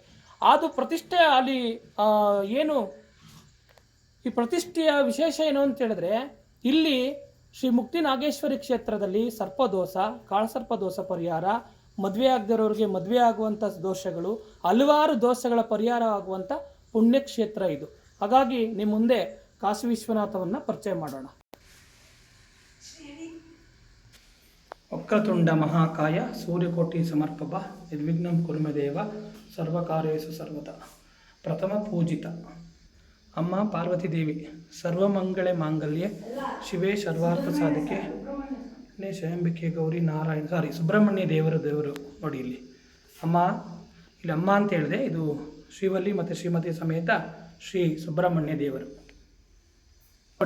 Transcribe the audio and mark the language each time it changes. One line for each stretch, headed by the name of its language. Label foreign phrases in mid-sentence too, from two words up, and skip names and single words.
Kannada: ಅದು ಪ್ರತಿಷ್ಠೆ ಅಲ್ಲಿ ಏನು ಈ ಪ್ರತಿಷ್ಠೆಯ ವಿಶೇಷ ಏನು ಅಂತ ಹೇಳಿದ್ರೆ, ಇಲ್ಲಿ ಶ್ರೀ ಮುಕ್ತಿ ನಾಗೇಶ್ವರಿ ಕ್ಷೇತ್ರದಲ್ಲಿ ಸರ್ಪದೋಷ, ಕಾಳಸರ್ಪದೋಷ ಪರಿಹಾರ, ಮದುವೆ ಆಗದಿರೋರಿಗೆ ಮದುವೆ ಆಗುವಂಥ ದೋಷಗಳು, ಹಲವಾರು ದೋಷಗಳ ಪರಿಹಾರ ಆಗುವಂಥ ಪುಣ್ಯಕ್ಷೇತ್ರ ಇದು. ಹಾಗಾಗಿ ನಿಮ್ಮ ಮುಂದೆ ಕಾಶಿ ವಿಶ್ವನಾಥವನ್ನು ಪರಿಚಯ ಮಾಡೋಣ.
Sanskrit: ವಕ್ರತುಂಡ ಮಹಾಕಾಯ ಸೂರ್ಯಕೋಟಿ ಸಮರ್ಪಭ ನಿರ್ವಿಘ್ನಂ ಕುರುಮೇ ದೇವ ಸರ್ವಕಾರ್ಯೇಷು ಸರ್ವದಾ.
Kannada: ಪ್ರಥಮ ಪೂಜಿತ ಅಮ್ಮ ಪಾರ್ವತಿ ದೇವಿ,
Sanskrit: ಸರ್ವಮಂಗಳೆ ಮಾಂಗಲ್ಯೆ ಶಿವೇ ಸರ್ವಾರ್ಥ ಸಾಧಿಕೆ ಶಯಂಬಿಕೆ ಗೌರಿ ನಾರಾಯಣ
Kannada: ಸುಬ್ರಹ್ಮಣ್ಯ ದೇವರು ನೋಡಿ. ಇಲ್ಲಿ ಅಮ್ಮ ಅಂತ ಹೇಳಿದೆ, ಇದು ಶ್ರೀವಲ್ಲಿ ಮತ್ತು ಶ್ರೀಮತಿ ಸಮೇತ ಶ್ರೀ ಸುಬ್ರಹ್ಮಣ್ಯ ದೇವರು ನೋಡಿ.